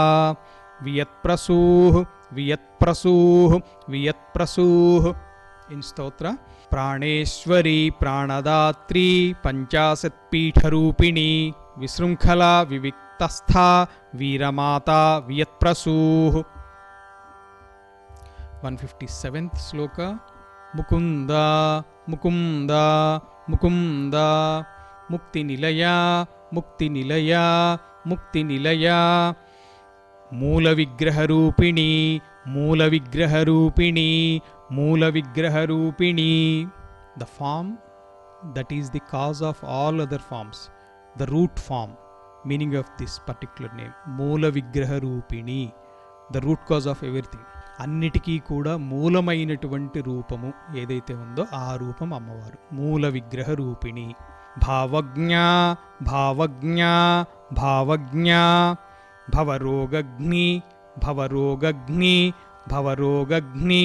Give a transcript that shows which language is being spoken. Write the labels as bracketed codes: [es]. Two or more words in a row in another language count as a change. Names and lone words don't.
[en] Vyatprasuh, Vyatprasuh, Vyatprasuh. In Stotra, Praneshwari, Pranadatri, Panchasat Peetharupini, Visrumkhala, Viviktastha, Veeramata, Vyatprasuh. 157th sloka. Mukunda, Mukunda, Mukunda. Mukti Nilaya, Mukti Nilaya, Mukti Nilaya. Moola Vigraharupini, Moola Vigraharupini, Moola Vigraharupini. The form that is the cause of all other forms, the root form, meaning of this particular name, Moola Vigraharupini, the root cause of everything. [te] అన్నిటికీ కూడా మూలమైనటువంటి రూపము ఏదైతే ఉందో ఆ రూపం అమ్మవారు, మూల విగ్రహ రూపిణి. భావజ్ఞ, భావజ్ఞ, భావజ్ఞ. భవరోగగ్ని, భవరోగగ్ని, భవరోగగ్ని.